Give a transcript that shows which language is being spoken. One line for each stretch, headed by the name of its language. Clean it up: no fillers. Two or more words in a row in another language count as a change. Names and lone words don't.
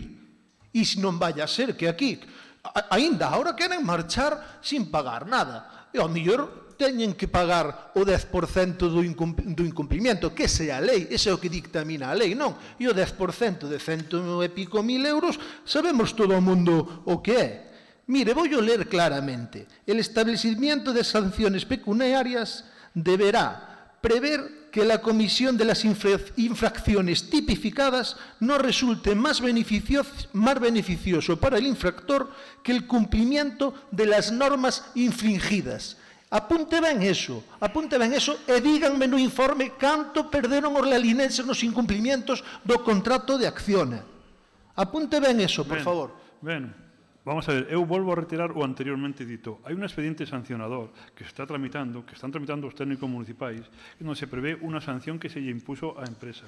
Galician: E se non vaya a ser que aquí, aínda agora queren marchar sin pagar nada. E ao mellor teñen que pagar o 10% do incumprimento, que sea a lei, ese é o que dictamina a lei, non? E o 10% de 100 e pico mil euros, sabemos todo o mundo o que é. Mire, vou ler claramente.
Spanish: El establecimiento de sanciones pecuniarias deberá prever que la comisión de las infracciones tipificadas no resulte más beneficioso para el infractor que el cumplimiento de las normas infringidas.
Galician: Apunte ben eso, e díganme no informe canto perderon os lalinenses nos incumplimientos do contrato de Acciona. Apunte ben eso, por favor. Ben, vamos a ver, eu volvo a retirar o anteriormente dito. Hai un expediente sancionador que están tramitando os técnicos municipais, onde se prevé unha sanción que se lle impuso á empresa.